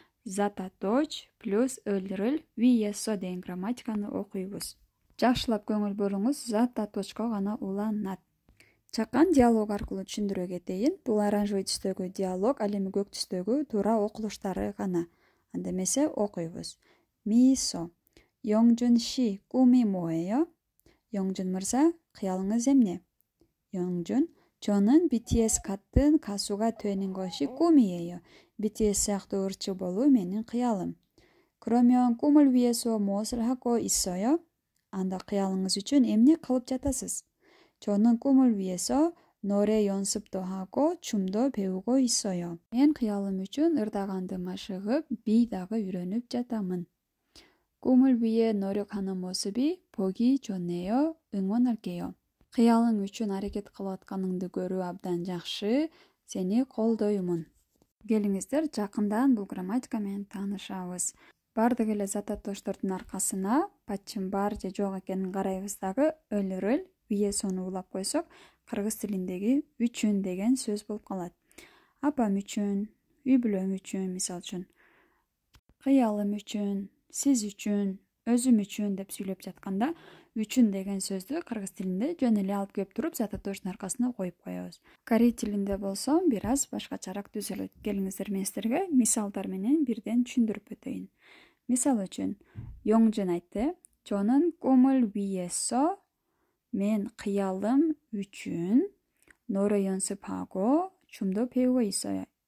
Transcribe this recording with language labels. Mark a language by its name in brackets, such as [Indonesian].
[Kyrgyz] Зататоч плюс өлрүл виесо деген грамматиканы окуйбуз. Жакшылап көңүл буруңуз, зататочко гана уланат. Чакан диалог аркылуу түшүндүрө кетейин. Бул оранжевый түстөгү диалог, ал эми көк түстөгү туура окулуштары гана. Анда эмесе окуйбуз. Мисо. [Korean] Йонgjun 씨, 꿈이 뭐예요? [Kyrgyz] Йонgjun мырза, кыялыңыз эмне? [Korean] Йонgjun, 저는 BTS 같은 가수가 되는 것이 꿈이에요. [Kyrgyz] BTS сыяктуу ырчы болуу менин кыялым. [Korean] 그러면 꿈을 위해서 무엇을 하고 있어요? [Kyrgyz] Анда кыялыңыз үчүн эмне кылып жатасыз? [Korean] 저는 꿈을 위해서 노래 연습도 하고 춤도 배우고 있어요. Мен кыялым үчүн ырдаганды машыгып, бий дагы үйрөнүп жатамын. 꿈을 위해 노력하는 모습이 보기 좋네요. 응원할게요. [Kyrgyz] Кыялың үчүн аракет кылып атканыңды көрүү абдан жакшы. Сени колдоймун. Келиңиздер, жакындан бул грамматика менен таанышабыз. Бардык эле зататочтордун аркасына пачым бар же жок экенин карайбыз дагы өлрүл виесону улап койсок, кыргыз тилиндеги үчүн деген сөз болуп калат. Апам үчүн, үй бүлөм үчүн, мисалы үчүн, кыялым үчүн, сиз үчүн, өзүм үчүн деп сүйлөп жатканда үчүн деген сөздү кыргыз тилинде жөн эле алып келип туруп зататочтун аркасына коюп коебуз. Корей тилинде болсо бир аз башкачараак түзүлөт. Келиңиздер, мен силерге мисалдар менен бирден түшүндүрүп өтөйүн. Мисал үчүн, Йонgjun айтты: [Korean] "저는 꿈을 위해서 [Kyrgyz] мен кыялым үчүн [Korean] 노래 연습하고 춤도 배우고 있어요."